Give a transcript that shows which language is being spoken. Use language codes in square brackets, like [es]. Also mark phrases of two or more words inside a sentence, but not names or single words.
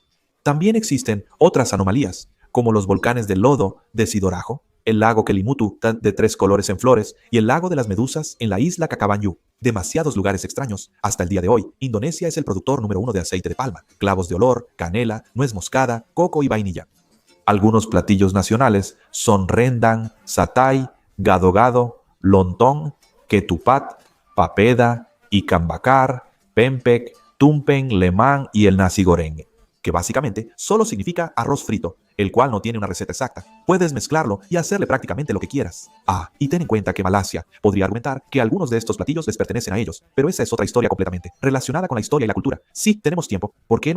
[es] También existen otras anomalías, como los volcanes de lodo de Sidorajo, el lago Kelimutu de 3 colores en flores y el lago de las medusas en la isla Cacabanyu. Demasiados lugares extraños. Hasta el día de hoy, Indonesia es el productor número 1 de aceite de palma, clavos de olor, canela, nuez moscada, coco y vainilla. Algunos platillos nacionales son rendang, satay, gado-gado, lontong, ketupat, papeda, ikan bakar, pempek, tumpeng, lemang y el nasi goreng, que básicamente solo significa arroz frito, el cual no tiene una receta exacta. Puedes mezclarlo y hacerle prácticamente lo que quieras. Y ten en cuenta que Malasia podría argumentar que algunos de estos platillos les pertenecen a ellos, pero esa es otra historia completamente relacionada con la historia y la cultura. Sí, tenemos tiempo.